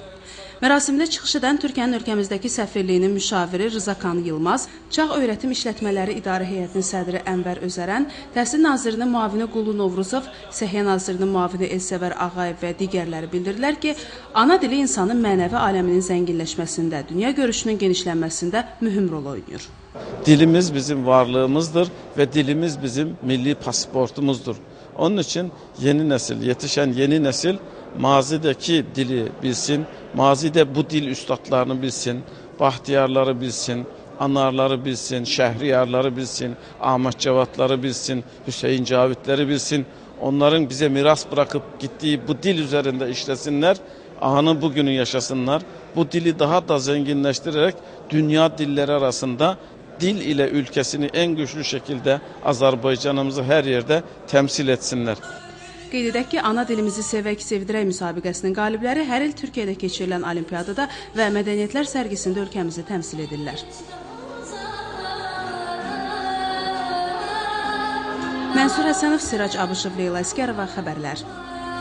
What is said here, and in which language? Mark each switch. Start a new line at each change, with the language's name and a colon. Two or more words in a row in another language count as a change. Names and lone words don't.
Azerbaijani: Mərasimdə çıxış edən Türkiyənin ölkəmizdəki səfirliyinin müşaviri Rızakan Yılmaz, Çağ Öyrətim İşlətmələri İdarə Heyətinin sədri Ənvər Özərən, Təhsil Nazirinin müavini Qulu Novruzov, Səhiyyə Nazirinin müavini Elsəvər Ağayev və digərləri bildirdilər ki, ana dili insanın mənəvi aləminin zənginləşməsində, dünya görüşünün genişlənməsində mühüm rol oynayır. Dilimiz bizim varlığımızdır və dilimiz bizim milli pasportumuzdur.
Turkish: Onun için yeni nesil, yetişen yeni nesil mazideki dili bilsin, mazide bu dil üstadlarını bilsin, bahtiyarları bilsin, anarları bilsin, şehriyarları bilsin, Ahmet Cevatları bilsin, Hüseyin Cavitleri bilsin. Onların bize miras bırakıp gittiği bu dil üzerinde işlesinler, anı bugünü yaşasınlar. Bu dili daha da zenginleştirerek dünya dilleri arasında dil ile ülkesini en güçlü şekilde Azerbaycanımızı her yerde temsil etsinler.
Azerbaijani: Qeyd edək ki, ana dilimizi sevək, sevdirək müsabiqəsinin qalibləri hər il Türkiyədə keçirilən olimpiyadada və mədəniyyətlər sərgisində ölkəmizi təmsil edirlər. Mənsur Həsənov, Sirac Abışov, Leyla Əskərova, xəbərlər.